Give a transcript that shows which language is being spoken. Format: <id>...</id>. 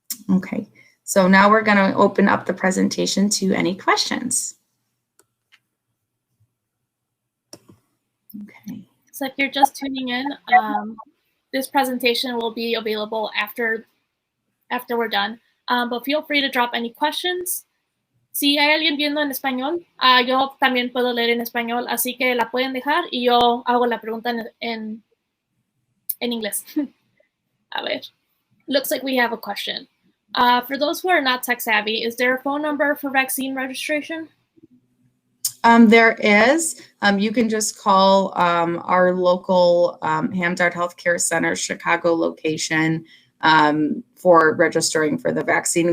<en>Okay, so now we're going to open up the presentation to any questions. Okay. So if you're just tuning in, this presentation will be available after we're done. But feel free to drop any questions.</en> <es>Si hay alguien viendo en español, yo también puedo leer en español, así que la pueden dejar y yo hago la pregunta en inglés. A ver.</es> <en>Looks like we have a question. For those who are not tech savvy, is there a phone number for vaccine registration? There is. You can just call our local Hamdard Healthcare Center Chicago location for registering for the vaccine.</en>